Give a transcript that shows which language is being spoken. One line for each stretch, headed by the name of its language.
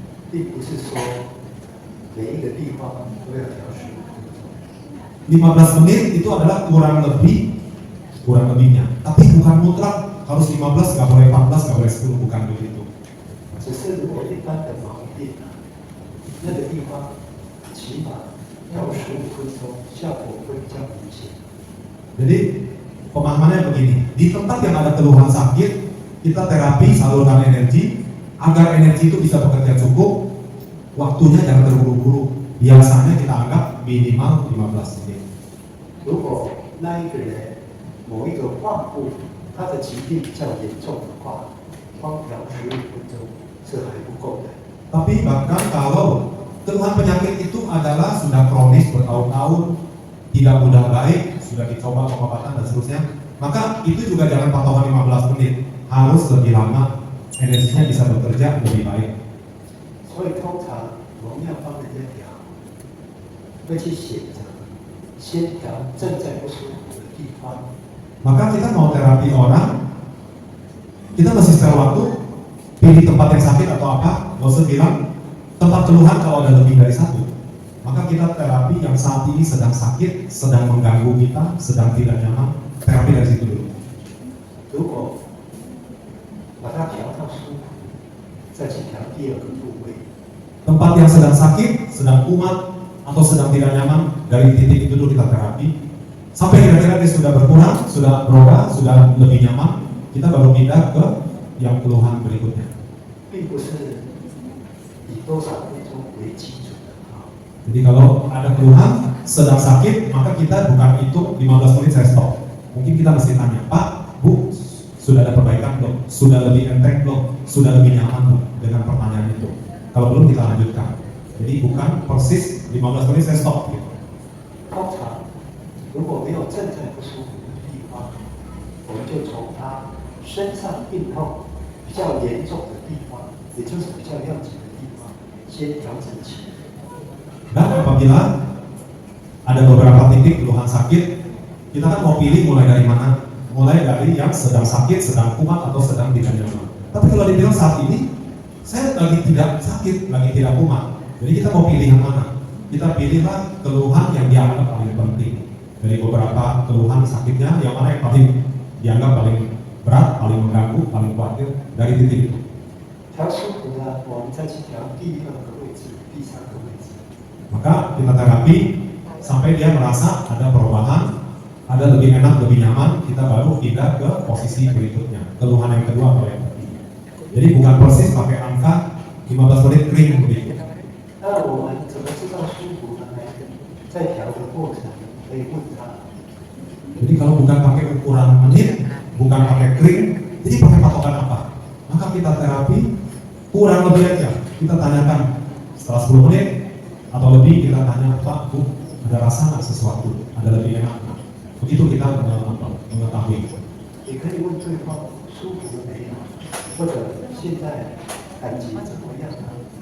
Chinese: 并不是说每一个地方都要调15
Indonesian: 15 menit itu adalah kurang lebihnya. Tapi bukan mutlak harus 15, nggak boleh 14, nggak boleh 10, bukan begitu.
Chinese: 只是如果一般的盲点，那个地方起码要15分钟，效果会比较明显。
Indonesian: Jadi pemahamannya begini, di tempat yang ada keluhan sakit, kita terapi salurkan energi, agar energi itu bisa bekerja cukup, waktunya jangan terburu-buru. Biasanya kita anggap minimal 15 menit.
Chinese: 如果那一个人某一个患部他的疾病比较严重的话，光调15分钟是还不够的。
Indonesian: Tapi bahkan kalau keluhan penyakit itu adalah sudah kronis bertahun-tahun, tidak mudah baik, sudah dicoba pengobatan dan seterusnya, maka itu juga jangan patokan 15 menit, harus lebih lama, energinya bisa bekerja lebih baik.
Chinese: 所以通常我们要帮人家调，会去选择先调正在不舒服的地方。
Indonesian: Maka kita mau terapi orang, kita mesti setel waktu, pilih tempat yang sakit atau apa, nggak usah bilang tempat keluhan kalau ada lebih dari satu. Maka kita terapi yang saat ini sedang sakit, sedang mengganggu kita, sedang tidak nyaman, terapi dari situ dulu.
Chinese: 如果把它调到舒服，再去调第二个部位。
Indonesian: Tempat yang sedang sakit, sedang kumat, atau sedang tidak nyaman, dari titik itu dulu kita terapi. Sampai kira-kira dia sudah berkurang, sudah berubah, sudah lebih nyaman, kita baru pindah ke yang keluhan berikutnya.
Chinese: 并不是以多少分钟为基准的啊。
Indonesian: Jadi kalau ada keluhan, sedang sakit, maka kita bukan hitung 15 menit saya stop. Mungkin kita mesti tanya, Pak, Bu, sudah ada perbaikan belum? Sudah lebih enteng belum? Sudah lebih nyaman belum? Dengan pertanyaan itu. Kalau belum kita lanjutkan. Jadi bukan persis 15 menit saya stop gitu.
Chinese: 通常如果没有正在不舒服的地方，我们就从他身上病痛比较严重的地方，也就是比较要紧的地方，先调整起。
Indonesian: Dan apabila ada beberapa titik keluhan sakit, kita kan mau pilih mulai dari mana? Mulai dari yang sedang sakit, sedang kumat, atau sedang tidak nyaman. Tapi kalau dibilang saat ini, saya lagi tidak sakit, lagi tidak kumat. Jadi kita mau pilih yang mana? Kita pilihlah keluhan yang dianggap paling penting. Dari beberapa keluhan sakitnya, yang mana yang paling dianggap paling berat, paling mengganggu, paling khawatir dari titik itu.
Chinese: 调舒服呢，我们再去调第二个位置、第三个位置。
Indonesian: Maka kita terapi sampai dia merasa ada perubahan, ada lebih enak, lebih nyaman, kita baru pindah ke posisi berikutnya, keluhan yang kedua atau yang ketiga. Jadi bukan persis pakai angka 15 menit kering begitu.
Chinese: 那我们怎么知道舒服呢？在调的过程可以问他。
Indonesian: Jadi kalau bukan pakai ukuran menit, bukan pakai kering, jadi pakai patokan apa? Maka kita terapi kurang lebih aja. Kita tanyakan setelah 10 menit atau lebih, kita tanya, Pak, Bu, ada rasa nggak sesuatu? Ada lebih enak nggak? Begitu kita mengetahui.
Chinese: 也可以问对方舒服了没有，或者现在感觉怎么样啊？